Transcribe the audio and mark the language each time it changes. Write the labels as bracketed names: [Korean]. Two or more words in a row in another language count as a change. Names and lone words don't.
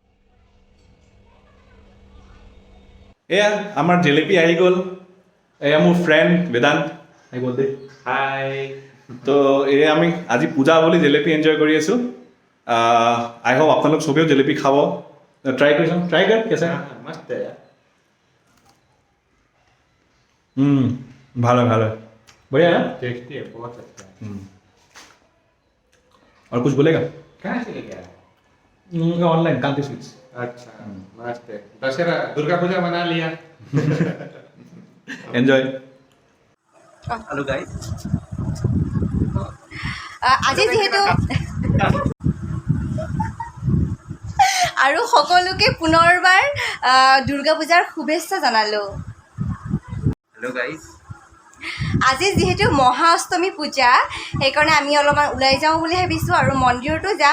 [Assamese] এয়া আমাৰ জেলেপি আহি গ'ল। এয়া মোৰ ফ্ৰেণ্ড বেদান্ত আহি গ'ল দেই। হাই। তো এয়া আমি আজি পূজা বুলি জেলেপি এনজয় কৰি আছোঁ। [English] I hope [Assamese] আপোনালোক চবেও জেলেপি খাব। ট্ৰাই কৰি চাওঁ, ট্ৰাই কৰ কেছে [Hindi] मस्त है यार। [Bangla] ভালো ভালো, [Hindi] बढ़िया है, टेस्टी है, बहुत अच्छा है। और कुछ बोलेगा? कहाँ से लेके आया? ऑनलाइन कांति स्वीट्स। अच्छा, मस्त है। दशहरा दुर्गा पूजा मना लिया। एन्जॉय। [English] Hello guys. [Assamese] আজি যিহেতু আৰু সকলোকে পুনৰবাৰ দুৰ্গা পূজাৰ শুভেচ্ছা জনালোঁ। [English] Hello guys. [Assamese] আজি যিহেতু মহা অষ্টমী পূজা, সেইকাৰণে আমি অলপমান ওলাই যাওঁ বুলি ভাবিছোঁ আৰু মন্দিৰতো যাম।